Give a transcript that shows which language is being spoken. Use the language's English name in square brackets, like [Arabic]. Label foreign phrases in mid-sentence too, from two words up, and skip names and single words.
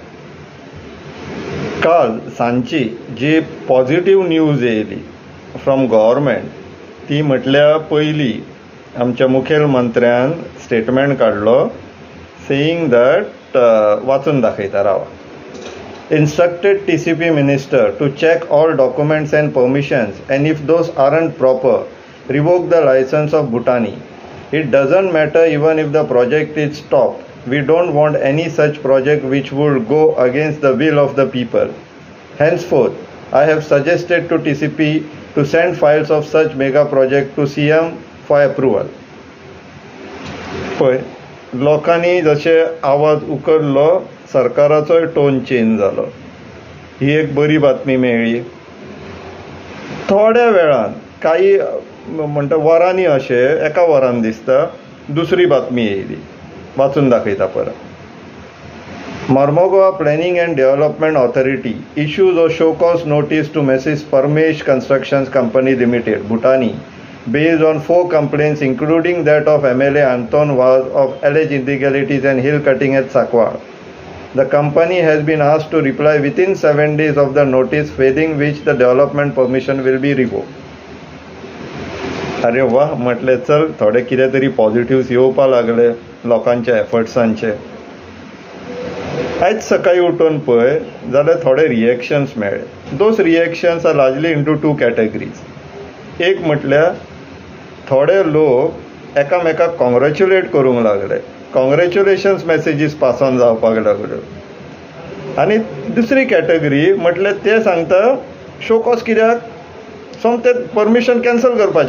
[Konkani] काल सांजची जी [English] positive news [Konkani] येयली [English] from government [Konkani] ती म्हटल्या पयलीं आमच्या मुखेलमंत्र्यान स्टेटमेंट काडलो [English] saying that [Konkani] वाचून दाखयता रावा. [English] Instructed TCP minister to check all documents and permissions, and if those aren't proper, revoke the license of Bhutani. It doesn't matter even if the project is stopped. We don't want any such project which would go against the will of the people. Henceforth, I have suggested to TCP to send files of such mega project to CM for approval. [Konkani] पळय, लोकांनी जशे आवाज उखल्लो सरकाराचोय [English] tone change [Konkani] जालो. ही एक बरी बातमी मेळ्ळी. थोड्या वेळान काही म्हणटा वरांनी अशें एका वरान दिसता दुसरी बातमी येयली. वाचून दाखयता परत. [English] Mormugao Planning and Development Authority issues a show cause notice to Mrs. Parmesh Constructions Company Limited, Bhutani, based on 4 complaints including that of MLA Anton Vaz of alleged illegalities and hill cutting at Sakwal. The company has been asked to reply within 7 days of the notice, failing which the development permission will be revoked. [Konkani] अरे वाह, म्हटले चल थोडे कितें तरी पॉझिटिव्ह येवपा लागले लोकांच्या एफर्ट्सांचे. आयज सकाळी उठून पळय जाल्यार थोडे रिएक्शन्स मेळ्ळे. [English] these reactions are largely into 2 categories. [Konkani] एक म्हटल्यार थोडे लोक एकामेकाक कॉंग्रॅच्युलेट करूंक लागले. [English] congratulations messages pass on [Konkani] जावपाक लागल्यो. आनी दुसरी कॅटेगरी म्हटल्यार ते सांगता [English] show cause [Konkani] कित्याक सोमतें परमिशन कॅन्सल करपाचें.